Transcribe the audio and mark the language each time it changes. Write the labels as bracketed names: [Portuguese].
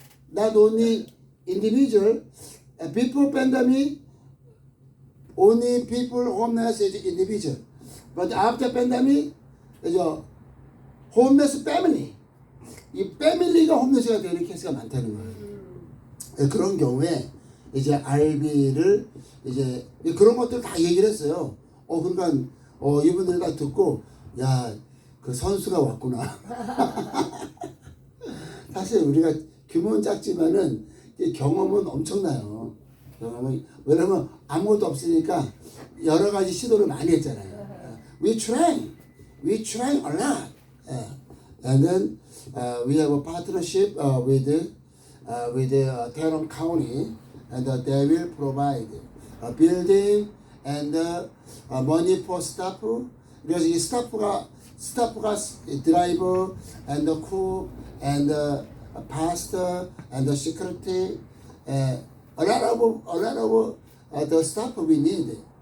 [English] Not only individual, before pandemic, only people homeless is individual. But after pandemic, is a homeless family. [Korean] 이 패밀리가 홈레스가 되는 케이스가 많다는 거예요. 그런 경우에 이제 RB를 이제 그런 것들 다 얘기를 했어요. 그러니까 이분들 다 듣고, 야, 그 선수가 왔구나. 사실 우리가 규모는 작지만은 경험은 엄청나요. 왜냐면 아무것도 없으니까 여러 가지 시도를 많이 했잖아요. [English] We trying a lot. And then we have a partnership with Tarrant County, and they will provide a building and money for staff. because [Korean] 이 스타프가 드라이버 [English] and the cook and the pastor and the security, a lot of the staff we need.